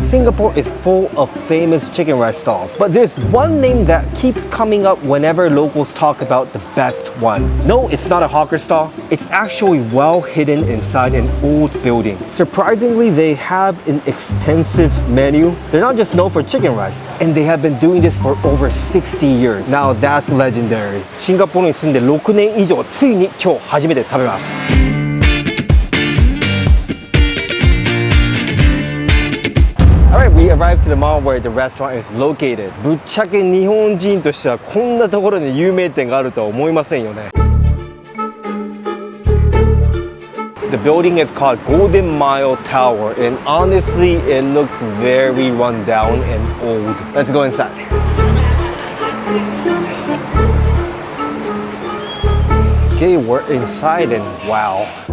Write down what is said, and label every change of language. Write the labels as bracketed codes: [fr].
[en] Singapore is full of famous chicken rice stalls, but there's one name that keeps coming up whenever locals talk about the best one. No, it's not a hawker stall. It's actually well hidden inside an old building. Surprisingly, they have an extensive menu. They're not just known for chicken rice, and they have been doing this for over 60 years. Now that's legendary. [ja] シンガポールに住んで6年以上、ついに今日初めて食べます。 [en] Alright, we arrived to the mall where the restaurant is located. [ja] ぶっちゃけ日本人としてはこんなところに有名店があるとは思いませんよね。 [en] The building is called Golden Mile Tower, and honestly, it looks very run down and old. Let's go inside. Okay, we're inside and wow.